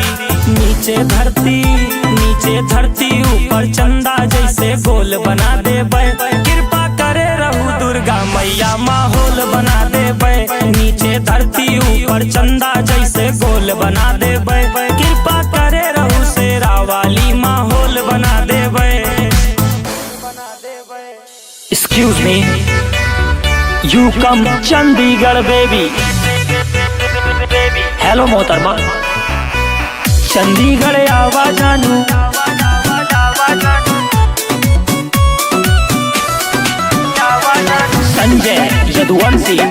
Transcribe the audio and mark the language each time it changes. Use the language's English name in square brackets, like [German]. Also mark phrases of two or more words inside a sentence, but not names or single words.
[Bhojpuri] नीचे धरती ऊपर चंदा जैसे गोल बना देबै, कृपा करे रहू दुर्गा मैया माहौल बना देबै। नीचे धरती ऊपर चंदा जैसे गोल बना देबै, कृपा करे रहू शेरा वाली माहौल बना देबै। [English] Excuse me, you come चंडीगढ़ बेबी। [Bhojpuri] हेलो मोहतरमा, चंडीगढ़ आवा जानू। संजय यदुवंशी।